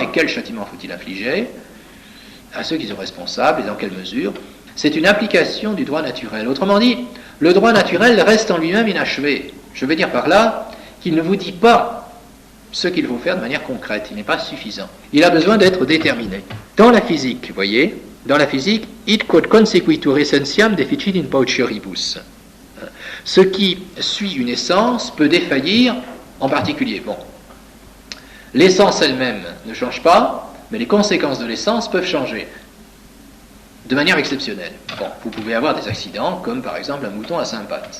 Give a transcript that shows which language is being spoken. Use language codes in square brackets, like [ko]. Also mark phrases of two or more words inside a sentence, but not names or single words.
[fr] Et quel châtiment faut-il infliger à ceux qui sont responsables et dans quelle mesure? C'est une application du droit naturel. Autrement dit, le droit naturel reste en lui-même inachevé. Je veux dire par là qu'il ne vous dit pas ce qu'il faut faire de manière concrète. Il n'est pas suffisant. Il a besoin d'être déterminé. Dans la physique, vous voyez, dans la physique, [la] id quod consequitur essentiam deficit in paucioribus. [fr] Ce qui suit une essence peut défaillir en particulier. Bon, l'essence elle-même ne change pas, mais les conséquences de l'essence peuvent changer. De manière exceptionnelle. Bon, vous pouvez avoir des accidents, comme par exemple un mouton à 5 pattes.